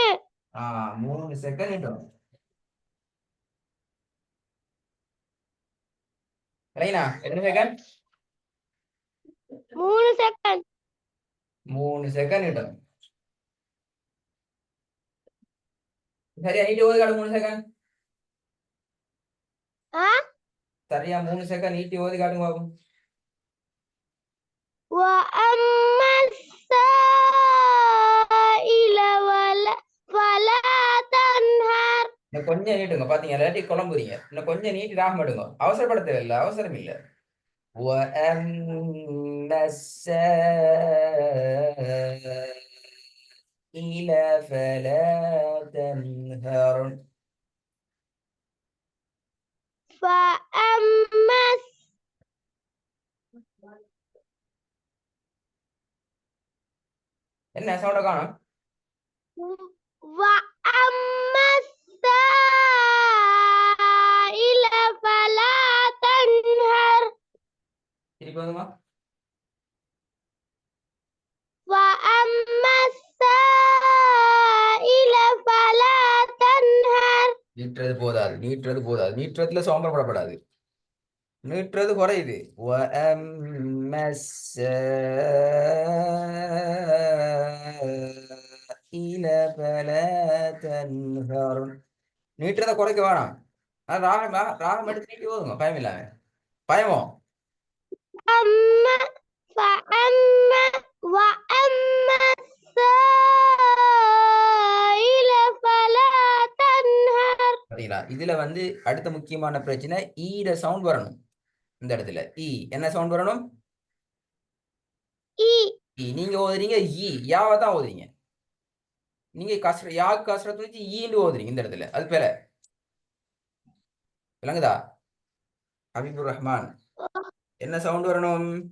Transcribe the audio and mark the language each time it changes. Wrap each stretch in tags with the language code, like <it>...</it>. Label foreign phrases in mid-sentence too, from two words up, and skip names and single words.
<ta>3 செகண்ட் இடணும். ரைனா எத்தனை செகண்ட்? 3 செகண்ட். 3 செகண்ட் இடணும். சரியா நீட்டி ஓதி காட்டு 3 செகண்ட். சரியா 3 செகண்ட் நீட்டி ஓதி காட்டுங்க பாப்போம்.</ta> <ar>وأما السائل فلا تنهر.</ar> <ta>இன்னும் கொஞ்சம் நீட்டுங்க. பாத்தீங்க இல்லாட்டி குழம்புறீங்க. இன்னும் கொஞ்சம் நீட்டி ராகம் எடுங்க. அவசரப்பட தேவையில்லை, அவசரம் இல்லை.</ta> <ar>وأما السائل فلا تنهر. فأما</ar> <ta>என்ன சவுண்ட காணும்?</ta> <ar>وأما السائل فلا تنهر.</ar> <ta>திருப்பி வந்துமா?</ta> <ar>وأما السائل فلا تنهر.</ar> <ta>நீட்டுறது போதாது, நீட்டுறது போதாது. நீட்டுறதுல சோம்பரப்படப்படாது. நீட்டுறது குறையுது.</ta> <ar>وأما السائل فلا تنهر.</ar> <ta>நீட்டுறத குறைக்க வேணாம். ராகம் எடுத்து நீட்டி போதுங்க, பயம் இல்லாம. பயமோ?</ta> <ar>وأما السائل فلا تنهر.</ar> <ta>பாத்தீங்களா? இதுல வந்து அடுத்த முக்கியமான பிரச்சனை ஈட சவுண்ட் வரணும். இந்த இடத்துல என்ன சவுண்ட் வரணும்? நீங்க ஓதுறீங்க யாவை தான் ஓதுறீங்க. நீங்க கஸ்ரத் வச்சு ஈன்னு ஓதுறீங்க இந்த இடத்துல. அது பேர விளங்குதா? ஹபீபுர் ரஹ்மான் என்ன சவுண்ட் வரணும்?</ta>